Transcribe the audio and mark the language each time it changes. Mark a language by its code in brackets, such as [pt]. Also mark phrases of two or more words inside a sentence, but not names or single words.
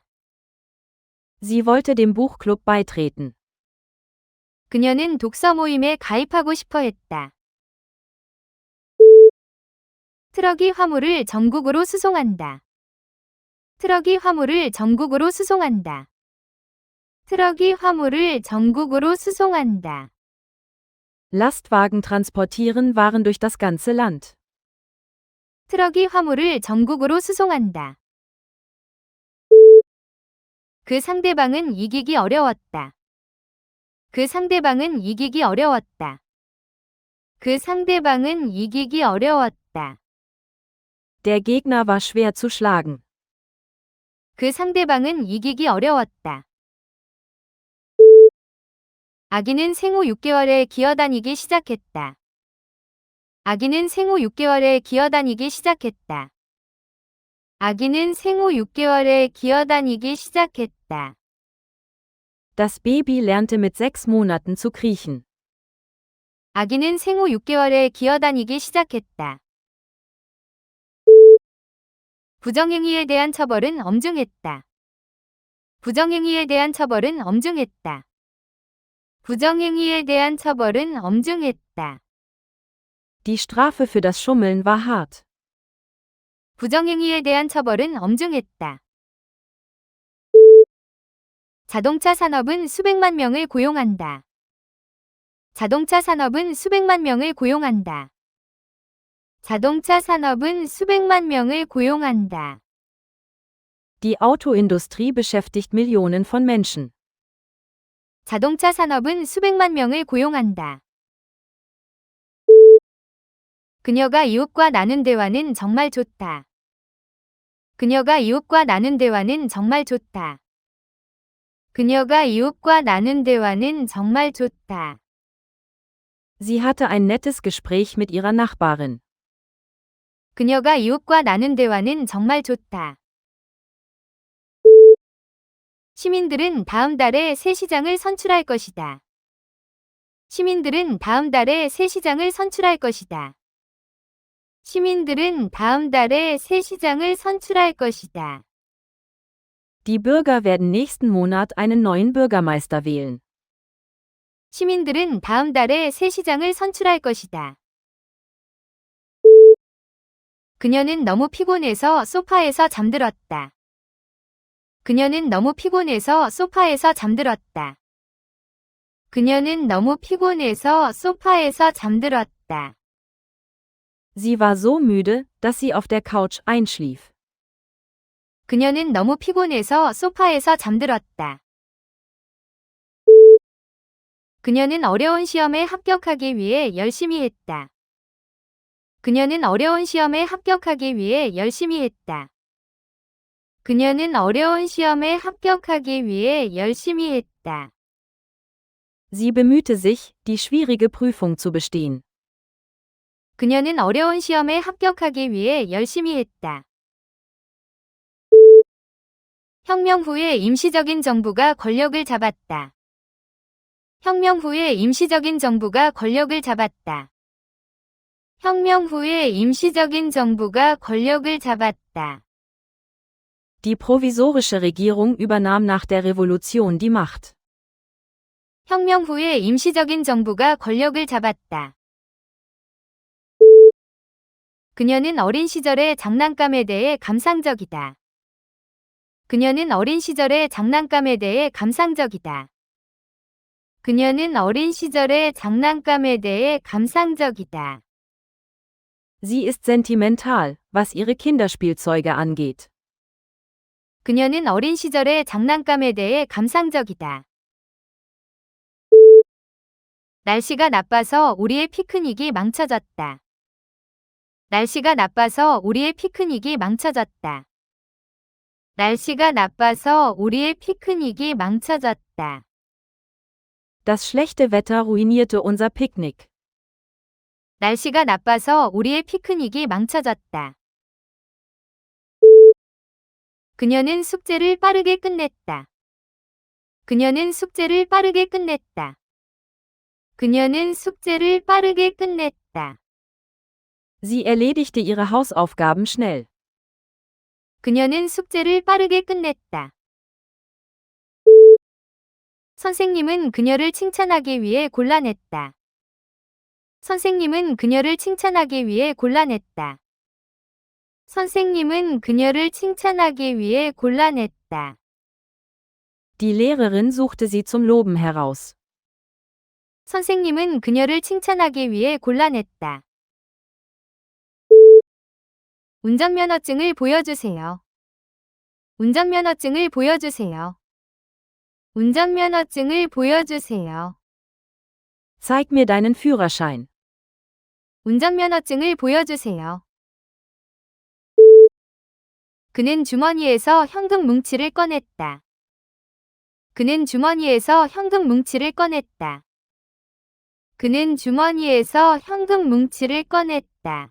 [de] Sie wollte dem Buchclub beitreten. [ko] 그녀는 독서 모임에 가입하고 싶어 했다. 트럭이 화물을 전국으로 수송한다. 트럭이 화물을 전국으로 수송한다. 트럭이 화물을 전국으로 수송한다. [de] Lastwagen transportieren Waren durch das ganze Land. [ko] 트럭이 화물을 전국으로 수송한다. 그 상대방은 이기기 어려웠다. 그 상대방은 이기기 어려웠다. 그 상대방은 이기기 어려웠다. [de] Der Gegner war schwer zu schlagen. [ko] 그 상대방은 이기기 어려웠다. 아기는 생후 6개월에 기어다니기 시작했다. 아기는 생후 6개월에 기어다니기 시작했다. 아기는 생후 6개월에 기어다니기 시작했다. [de] Das Baby lernte mit 6 Monaten zu kriechen. [ko] 아기는 생후 6개월에 기어다니기 시작했다. 부정행위에 대한 처벌은 엄중했다. 부정행위에 대한 처벌은 엄중했다. 부정행위에 대한 처벌은 엄중했다. [de] Die Strafe für das Schummeln war hart. [ko] 부정행위에 대한 처벌은 엄중했다. 자동차 산업은 수백만 명을 고용한다. 자동차 산업은 수백만 명을 고용한다. 자동차 산업은 수백만 명을 고용한다. [de] Die Autoindustrie beschäftigt Millionen von Menschen. [ko] 자동차 산업은 수백만 명을 고용한다. 그녀가 이웃과 나눈 대화는 정말 좋다. 그녀가 이웃과 나눈 대화는 정말 좋다. 그녀가 이웃과 나눈 대화는 정말 좋다. [de] Sie hatte ein nettes Gespräch mit ihrer Nachbarin. [ko] 그녀가 이웃과 나눈 대화는 정말 좋다. 시민들은 다음 달에 새 시장을 선출할 것이다. 시민들은 다음 달에 새 시장을 선출할 것이다. 시민들은 다음 달에 새 시장을 선출할 것이다. [de] Die Bürger werden nächsten Monat einen neuen Bürgermeister wählen. [ko] 시민들은 다음 달에 새 시장을 선출할 것이다. 그녀는 너무 피곤해서 소파에서 잠들었다. 그녀는 너무 피곤해서 소파에서 잠들었다. 그녀는 너무 피곤해서 소파에서 잠들었다. [de] Sie war so müde, dass sie auf der Couch einschlief. [ko] 그녀는 너무 피곤해서 소파에서 잠들었다. 그녀는 어려운 시험에 합격하기 위해 열심히 했다. 그녀는 어려운 시험에 합격하기 위해 열심히 했다. 그녀는 어려운 시험에 합격하기 위해 열심히 했다. [de] Sie bemühte sich, die schwierige Prüfung zu bestehen. [ko] 그녀는 어려운 시험에 합격하기 위해 열심히 했다. 혁명 후에 임시적인 정부가 권력을 잡았다. 혁명 후에 임시적인 정부가 권력을 잡았다. 혁명 후에 임시적인 정부가 권력을 잡았다. [de] Die provisorische Regierung übernahm nach der Revolution die Macht. [ko] 혁명 후에 임시적인 정부가 권력을 잡았다. 그녀는 어린 시절의 장난감에 대해 감상적이다. 그녀는 어린 시절의 장난감에 대해 감상적이다. 그녀는 어린 시절의 장난감에 대해 감상적이다. [de] Sie ist sentimental, was ihre Kinderspielzeuge angeht. [ko] 그녀는 어린 시절의 장난감에 대해 감상적이다. 날씨가 나빠서 우리의 피크닉이 망쳐졌다. 날씨가 나빠서 우리의 피크닉이 망쳐졌다. 날씨가 나빠서 우리의 피크닉이 망쳐졌다. [de] Das schlechte Wetter ruinierte unser Picknick. [ko] 날씨가 나빠서 우리의 피크닉이 망쳐졌다. 그녀는 숙제를 빠르게 끝냈다. 그녀는 숙제를 빠르게 끝냈다. 그녀는 숙제를 빠르게 끝냈다. [de] Sie erledigte ihre Hausaufgaben schnell. [ko] 그녀는 숙제를 빠르게 끝냈다. 선생님은 그녀를 칭찬하기 위해 곤란했다. 선생님은 그녀를 칭찬하기 위해 곤란했다. 선생님은 그녀를 칭찬하기 위해 곤란했다. [de] Die Lehrerin suchte sie zum Loben heraus. [ko] 선생님은 그녀를 칭찬하기 위해 곤란했다. 운전면허증을 보여주세요. 운전면허증을 보여주세요. 운전면허증을 보여주세요. [de] Zeig mir deinen Führerschein. [ko] 운전면허증을 보여주세요. 그는 주머니에서 현금 뭉치를 꺼냈다. 그는 주머니에서 현금 뭉치를 꺼냈다. 그는 주머니에서 현금 뭉치를 꺼냈다.